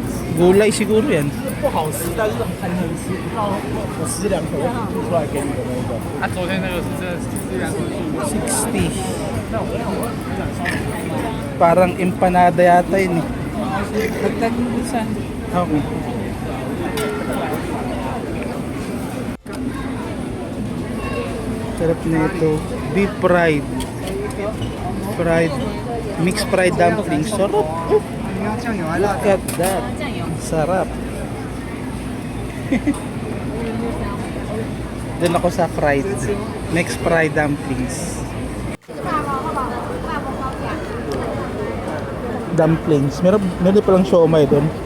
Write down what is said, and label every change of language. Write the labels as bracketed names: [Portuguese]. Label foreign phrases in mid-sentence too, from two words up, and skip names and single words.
[Filipino] Gulay siguro yan. [Chinese] 他昨天那个是真的是量很 [Filipino] 60. Parang empanada yata yun eh. Dagdag mo dun sa Okay. Sarap na ito. [English] Beef fried. Fried. Mixed fried dumplings. Sarap. Oh, look at that. [Filipino] Sarap. Doon ako sa fried. [English] Mixed fried dumplings. Dumplings. [Filipino] Meron palang siomay doon.